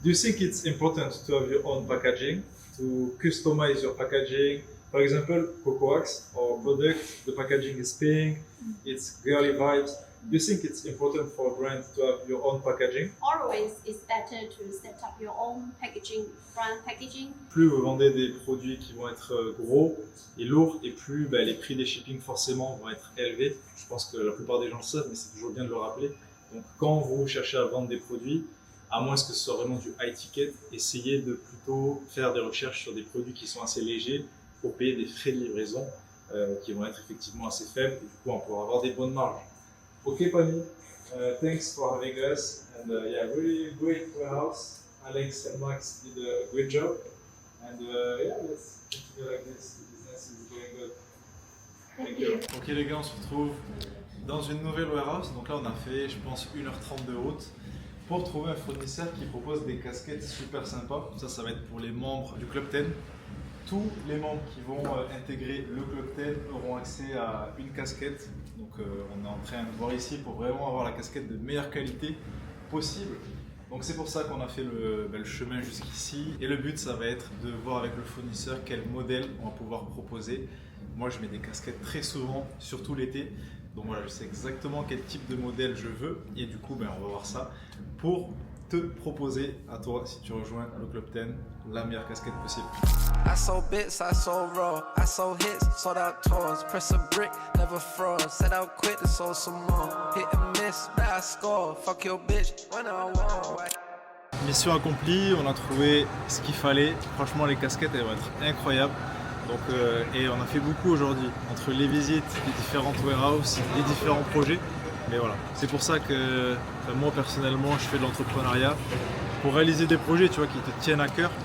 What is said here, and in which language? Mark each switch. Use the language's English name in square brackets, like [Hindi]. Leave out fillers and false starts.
[English] Do you think it's important to have your own packaging, to customize your packaging? For example, Cocoax, our product, the packaging is pink, it's girly vibes. Do you think it's important for a brand to have your own packaging? Always it's better to set up your own packaging, brand packaging. [French] Plus vous vendez des produits qui vont être gros et lourds, et plus les prix des shipping forcément vont être élevés. Je pense que la plupart des gens le savent, mais c'est toujours bien de le rappeler. Donc quand vous cherchez à vendre des produits, à moins que ce soit vraiment du high ticket, essayez de plutôt faire des recherches sur des produits qui sont assez légers pour payer des frais de livraison qui vont être effectivement assez faibles, et du coup on pourra avoir des bonnes marges. [English] Ok Pani, thanks for having us, and yeah, really great warehouse. Alex and Max did a great job, and yeah, let's continue like this. The business is going good. Thank you. [French] Ok les gars, on se retrouve dans une nouvelle warehouse. Donc là on a fait, je pense, 1h30 de route pour trouver un fournisseur qui propose des casquettes super sympas. Ça va être pour les membres du Club 10. Tous les membres qui vont intégrer le Club 10 auront accès à une casquette. Donc on est en train de voir ici pour vraiment avoir la casquette de meilleure qualité possible. Donc c'est pour ça qu'on a fait le chemin jusqu'ici. Et le but, ça va être de voir avec le fournisseur quel modèle on va pouvoir proposer. Moi je mets des casquettes très souvent, surtout l'été. Donc voilà, je sais exactement quel type de modèle je veux. Et du coup, on va voir ça pour te proposer à toi, si tu rejoins le Club 10, la meilleure casquette possible. [English] I sold bits, I sold raw, I sold hits, sold out tours, press a brick, never fraud, set out quick and sold some more, hit and miss, but I score, fuck your bitch, when I want. [French] Mission accomplie, on a trouvé ce qu'il fallait. Franchement, les casquettes, elles vont être incroyables. Donc, et on a fait beaucoup aujourd'hui, entre les visites, les différentes warehouses, les différents projets. Mais voilà, c'est pour ça que moi personnellement, je fais de l'entrepreneuriat pour réaliser des projets, tu vois, qui te tiennent à cœur.